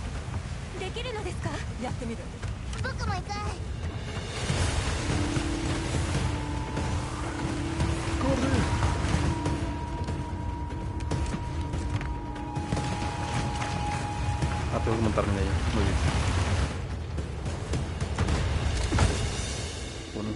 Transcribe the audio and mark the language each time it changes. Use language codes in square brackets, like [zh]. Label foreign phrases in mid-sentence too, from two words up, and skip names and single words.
[ja] できるのですか？う。やってみる。僕も行く。 [es] Ah, tengo que montarme en ella. Muy bien. Bueno.